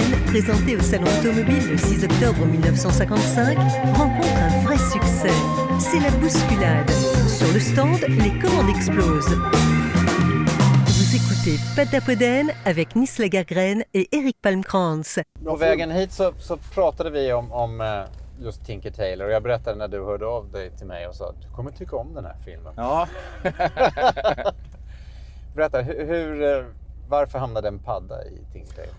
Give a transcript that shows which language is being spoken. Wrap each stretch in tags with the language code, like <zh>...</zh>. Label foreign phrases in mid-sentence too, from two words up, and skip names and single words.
<fr>présenté au Salon automobile le 6 octobre 1955, rencontre un vrai succès. C'est la bousculade. Sur le stand, les commandes explosent. Vous écoutez Poddapodden avec Nils Lagergren et Erik Palmkrantz.</fr> <sv>På vägen hit så pratade vi om just Tinker Tailor och jag berättade när du hörde av dig till mig och sa att du kommer tycka om den här filmen. Ja. Berätta, varför hamnade en padda i Tinker Tailor?</sv>